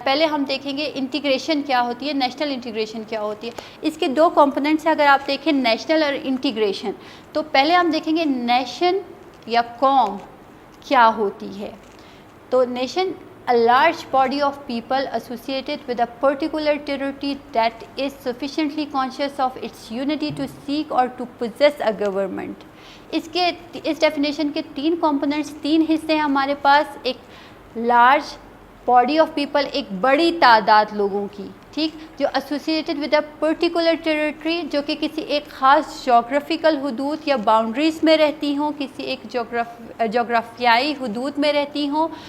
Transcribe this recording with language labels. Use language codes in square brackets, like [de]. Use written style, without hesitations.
[ur] پہلے ہم دیکھیں گے انٹیگریشن کیا ہوتی ہے، نیشنل انٹیگریشن کیا ہوتی ہے. اس کے دو کمپوننٹس ہیں. اگر آپ دیکھیں نیشنل اور انٹیگریشن، تو پہلے ہم دیکھیں گے نیشن یا قوم کیا ہوتی ہے. تو nation [en] a large body of people associated with a particular territory that is sufficiently conscious of its unity to seek or to possess a government. [ur] اس definition کے تین کمپوننٹس، تین حصے ہیں ہمارے پاس. ایک لارج باڈی آف پیپل، ایک بڑی تعداد لوگوں کی، ٹھیک، جو [en] associated with a particular territory, [ur] جو کہ کسی ایک خاص جغرافیکل حدود یا باؤنڈریز میں رہتی ہوں، کسی ایک جغرافیائی حدود میں رہتی ہوں.